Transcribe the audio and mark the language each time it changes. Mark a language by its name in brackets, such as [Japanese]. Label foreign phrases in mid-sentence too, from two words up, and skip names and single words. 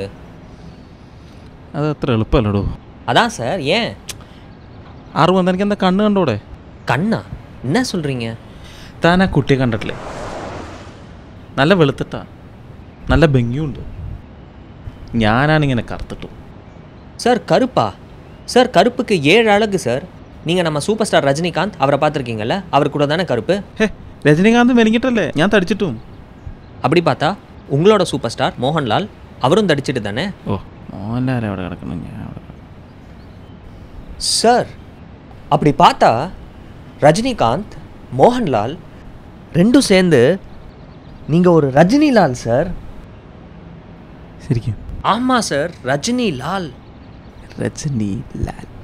[Malayalam] അത് അത്ര എളുപ്പമല്ലടോ. [Tamil] அதான் சார், ஏன்? [Malayalam] ആറുവൻ തനിക്ക് എന്താ കണ്ണ് കണ്ടോടെ? [Tamil] கண்ணா? என்ன சொல்கிறீங்க? [Malayalam] താൻ ആ കുട്ടിയെ കണ്ടിട്ടില്ലേ? നല്ല വെളുത്തിട്ടാ, നല്ല ഭംഗിയുണ്ട്. ഞാനാണിങ്ങനെ കറുത്തിട്ടു. [Tamil] சார் கருப்பா? சார் கருப்புக்கு 7 அழகு சார். நீங்கள் நம்ம [English] super star [Tamil] ரஜினிகாந்த் அவரை பார்த்துருக்கீங்கல்ல, அவர் கூட தானே கருப்பு? [Malayalam] ഹേ, രജനീകാന്ത് മെലിഞ്ഞിട്ടല്ലേ, ഞാൻ തടിച്ചിട്ടും. [Tamil] அப்படி பார்த்தா உங்களோட [English] super star [Tamil] மோகன்லால், அவரும் தடிச்சிட்டு தானே? [Malayalam] ഓ, മോഹൻലാൽ അവിടെ കിടക്കണം, ഞാൻ അവിടെ. [Tamil] சார் அப்படி பார்த்தா ரஜினிகாந்த், மோகன்லால் ரெண்டும் சேர்ந்து நீங்கள் ஒரு ரஜினிலால் சார். [Malayalam] ശരിക്കും? [Tamil] ஆமாம் சார், ரஜினிலால். [Malayalam] രജനീലാൽ.